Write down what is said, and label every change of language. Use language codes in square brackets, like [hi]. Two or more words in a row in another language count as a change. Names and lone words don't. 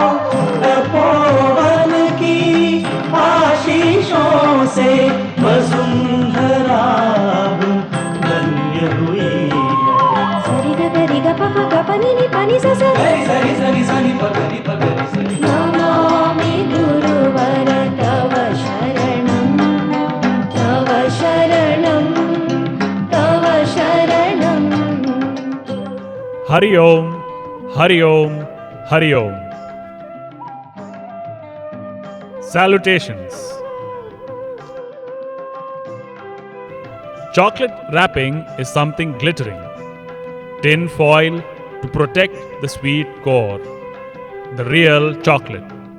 [hi] तपोवन की आशीषों से वसुंधरा धन्य हुई है। सरि ग ग रि ग प प ग प नि नि प नि सा सा, सरि सरि सरि प ग रि प ग रि सरि। [sa] नमामि गुरुवर तव शरणं, तव शरणं, तव शरणं। हरि ॐ, हरि ॐ, हरि ॐ. [en] Salutations. Chocolate wrapping is something glittering. Tin foil to protect the sweet core, the real chocolate.